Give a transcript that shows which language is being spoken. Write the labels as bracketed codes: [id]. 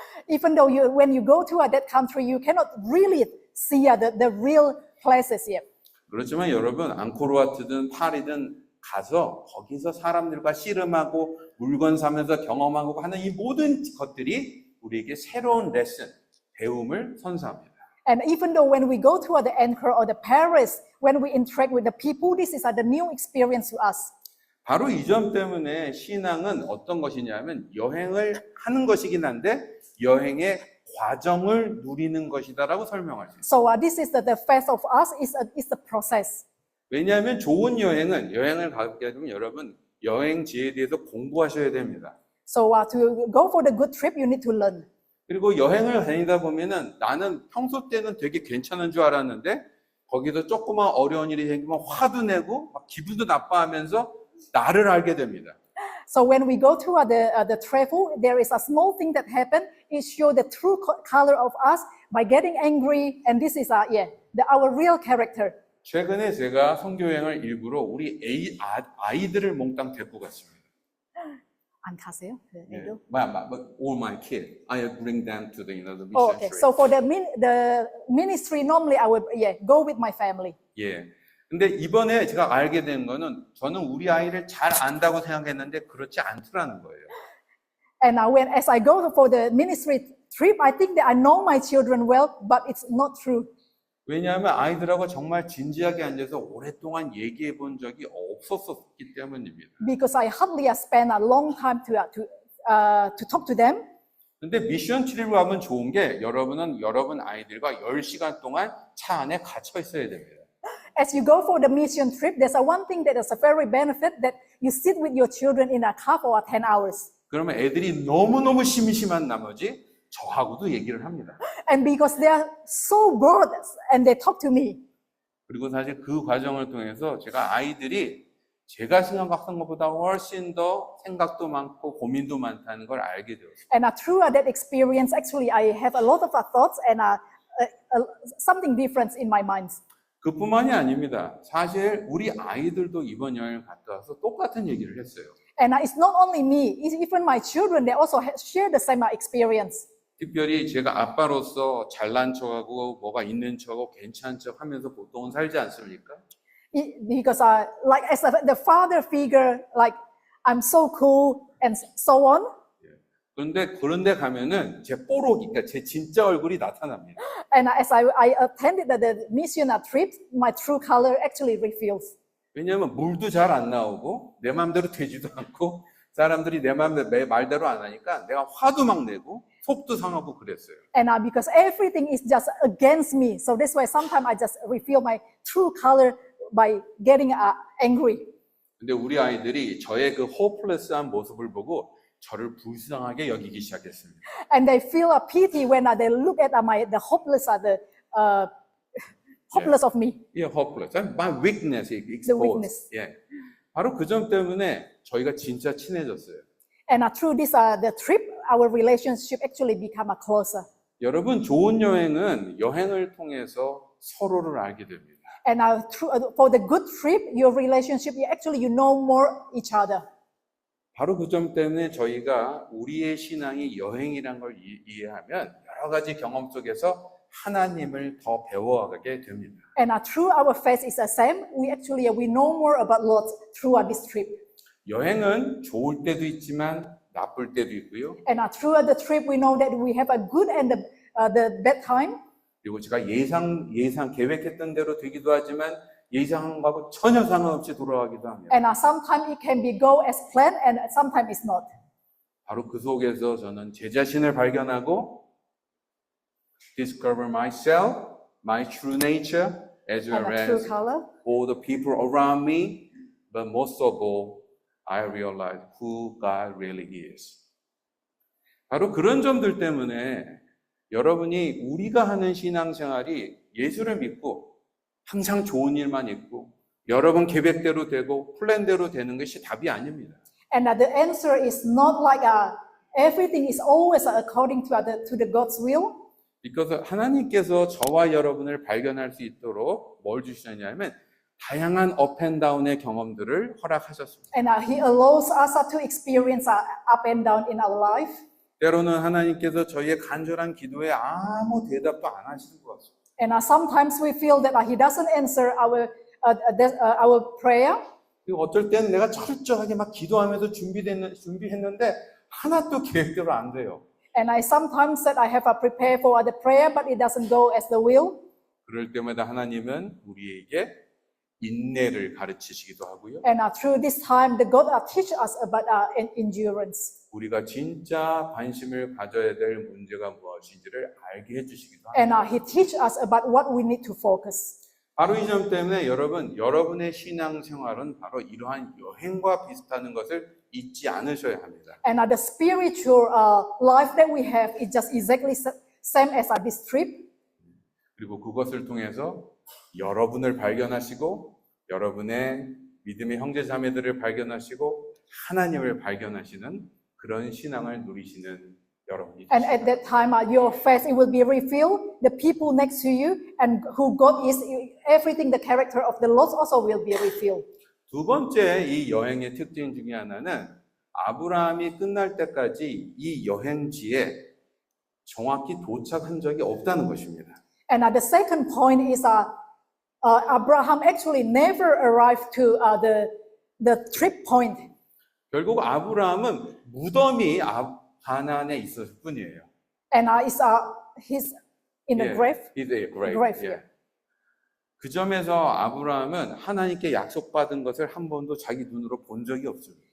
[en] Even though when you go to that country, you cannot really see the real places yet. [ko] 그렇지만 여러분 앙코르와트든 파리든 가서 거기서 사람들과 씨름하고 물건 사면서 경험하고 하는 이 모든 것들이 우리에게 새로운 레슨, 배움을 선사합니다. [en] And even though when we go to the Angkor or the Paris, when we interact with the people, this is the new experience to us. [ko] 바로 이 점 때문에 신앙은 어떤 것이냐면 여행을 하는 것이긴 한데 여행의 과정을 누리는 것이다라고 설명할 수 있어요. [en] So this is the faith of us is the process. [ko] 왜냐하면 좋은 여행을 가게 되면 여러분 여행지에 대해서 공부하셔야 됩니다. [en] So to go for the good trip, you need to learn. [ko] 그리고 여행을 다니다 보면은 나는 평소 때는 되게 괜찮은 줄 알았는데 거기서 조그만 어려운 일이 생기면 화도 내고 막 기분도 나빠하면서 나를 알게 됩니다. [en] So when we go to the travel, there is a small thing that happened. It shows the true color of us by getting angry, and this is our real character. [ko] 최근에 제가 선교여행을 일부러 우리 아이들을 몽땅 데리고 갔습니다. 안 가세요? 예. [en] All my kids, I bring them to the the mission Oh, okay. trip. So for the ministry, normally I would go with my family. [ko] 예. 근데 이번에 제가 알게 된 거는 저는 우리 아이를 잘 안다고 생각했는데 그렇지 않더라는 거예요. [en] And as I go for the ministry trip, I think that I know my children well, but it's not true. [ko] 왜냐하면 아이들하고 정말 진지하게 앉아서 오랫동안 얘기해 본 적이 없었기 때문입니다. [en] Because I hardly spent a long time to talk to them. [ko] 근데 미션 트립을 가면 좋은 게 여러분은 여러분 아이들과 10시간 동안 차 안에 갇혀 있어야 됩니다. [en] As you go for the mission trip, there's one thing that is a very benefit that you sit with your children in a car for 10 hours. [ko] 그러면 애들이 너무너무 심심한 나머지 저하고도 얘기를 합니다. [en] And because they are so bored and they talk to me. [ko] 그리고 사실 그 과정을 통해서 제가 아이들이 제가 생각한 것보다 훨씬 더 생각도 많고 고민도 많다는 걸 알게 되었어요. [en] And through that experience, actually, I have a lot of thoughts and something different in my mind. [ko] 그뿐만이 아닙니다. 사실 우리 아이들도 이번 여행을 갔다 와서 똑같은 얘기를 했어요. [en] And it's not only me, it's even my children, they also share the same experience. [ko] 특별히 제가 아빠로서 잘난 척하고 뭐가 있는 척하고 괜찮은 척 하면서 보통은 살지 않습니까? [en] Because like as the father figure, like I'm so cool and so on. [ko] 그런데 가면은 제 뽀록이, 그러니까 제 진짜 얼굴이 나타납니다. [en] And as I attended the mission trip, my true color actually reveals. [ko] 왜냐하면 물도 잘 안 나오고 내 마음대로 되지도 않고 사람들이 내 말대로 안 하니까 내가 화도 막 내고 속도 상하고 그랬어요. [en] And because everything is just against me, so that's why sometimes I just reveal my true color by getting angry. [ko] 근데 우리 아이들이 저의 그 호플레스한 모습을 보고 저를 불쌍하게 여기기 시작했습니다. [en] And they feel a pity when they look at the hopeless, hopeless of me. 예, hopeless. My weakness exposed. The weakness. [ko] 예. 바로 그 점 때문에 저희가 진짜 친해졌어요. [en] And through this the trip, our relationship actually become closer. [ko] 여러분, 좋은 여행은 여행을 통해서 서로를 알게 됩니다. [en] And for the good trip, your relationship, you know more each other. [ko] 바로 그 점 때문에 저희가 우리의 신앙이 여행이란 걸 이해하면 여러 가지 경험 속에서 하나님을 더 배워가게 됩니다. [en] And through our faith is the same. We know more about Lord through this trip. [ko] 여행은 좋을 때도 있지만 나쁠 때도 있고요. [en] And through the trip, we know that we have a good and the bad time. [ko] 그리고 제가 예상 계획했던 대로 되기도 하지만 예상한 거하고 전혀 상관없이 돌아가기도 합니다. [en] And sometimes it can be go as planned, and sometimes it's not. [ko] 바로 그 속에서 저는 제 자신을 발견하고 [en] discover myself, my true nature, as well And true as color. all the people around me, but most of all, I realize who God really is. [ko] 바로 그런 점들 때문에 여러분이 우리가 하는 신앙생활이 예수를 믿고 항상 좋은 일만 있고 여러분 계획대로 되고 플랜대로 되는 것이 답이 아닙니다. [en] And the answer is not like everything is always according to the God's will. because [ko] 하나님께서 저와 여러분을 발견할 수 있도록 뭘 주시냐면 다양한 업앤다운의 경험들을 허락하셨습니다. [en] And He allows us to experience up and down in our life. [ko] 때로는 하나님께서 저희의 간절한 기도에 아무 대답도 안 하시는 것 같습니다. [en] And sometimes we feel that He doesn't answer our prayer. [ko] 그리고 어쩔 때는 내가 철저하게 막 기도하면서 준비했는데 하나도 계획대로 안 돼요. [en] And I sometimes said I have a prepare for the prayer, but it doesn't go as the will. [ko] 그럴 때마다 하나님은 우리에게 인내를 가르치시기도 하고요. [en] And through this time, the God teach us about endurance. [ko] 우리가 진짜 관심을 가져야 될 문제가 무엇인지를 알게 해주시기도 [en] And [ko] 합니다. [en] He teach us about what we need to focus. [ko] 바로 이 점 때문에 여러분의 신앙생활은 바로 이러한 여행과 비슷한 것을 잊지 않으셔야 합니다. [en] And the spiritual life that we have is just exactly same as this trip. [ko] 그리고 그것을 통해서 여러분을 발견하시고 여러분의 믿음의 형제 자매들을 발견하시고 하나님을 발견하시는 그런 신앙을 누리시는 여러분이 [en] And at that time, your faith it will be revealed. The people next to you and who God is, everything, the character of the Lord also will be revealed. [ko] 두 번째 이 여행의 특징 중에 하나는 아브라함이 끝날 때까지 이 여행지에 정확히 도착한 적이 없다는 것입니다. [en] And the second point is Abraham actually never arrived to the trip point. [ko] 결국 아브라함은 무덤이 가나안에 있었을 뿐이에요. [en] And he's in the grave. He's a grave. Grave, [ko] 예. [en] yeah. [ko] 그 점에서 아브라함은 하나님께 약속받은 것을 한 번도 자기 눈으로 본 적이 없습니다.